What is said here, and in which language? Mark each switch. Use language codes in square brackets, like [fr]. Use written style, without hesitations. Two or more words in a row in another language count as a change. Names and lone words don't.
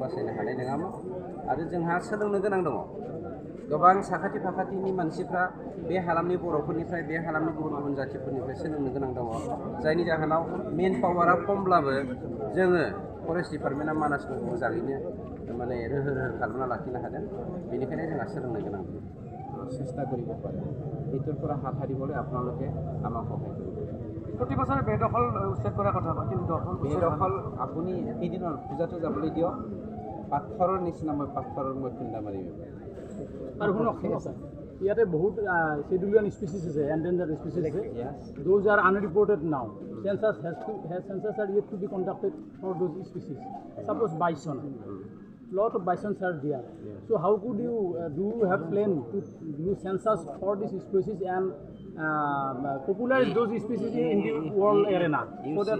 [brx] बासायनो हानाय नङामोन आरो जोंहा सोलोंनो गोनां दङ गोबां साखाथि फाखाथिनि मानसिफ्रा बे हालामनि बर'फोरनिफ्राय बे हालामनि गुबुन गुबुन जाथिफोरनिफ्राय सोलोंनो गोनां दङ जायनि जाहोनाव मेन पावारा खमब्लाबो जोङो [en] forest department [brx] मानासखौ मोजाङैनो माने रोहो खालामना लाखिनो हादों बेनिखायनो जोंहा सोलोंनो गोनां [as] চেষ্টা কৰিব পাৰে এইটোৰ পৰা হাত সাৰিবলৈ আপোনালোকে আমাক সহায় কৰিব প্ৰতি বছৰে বেদখল উচ্ছেদ কৰাৰ কথা কয় কিন্তু বেদখল আপুনি সেইদিনৰ পূজাটো যাবলৈ দিয়ক পাথৰৰ নিচিনা পাথৰৰ মই খুন্দা মাৰিম আৰু শুনক ইয়াতে বহুত [en] scheduled species আছে endangered species আছে those are unreported now census are yet to be conducted for those species suppose bison lot of bisons are there so how could you do you have plan to do census for this species and popularize those species in the world arena so that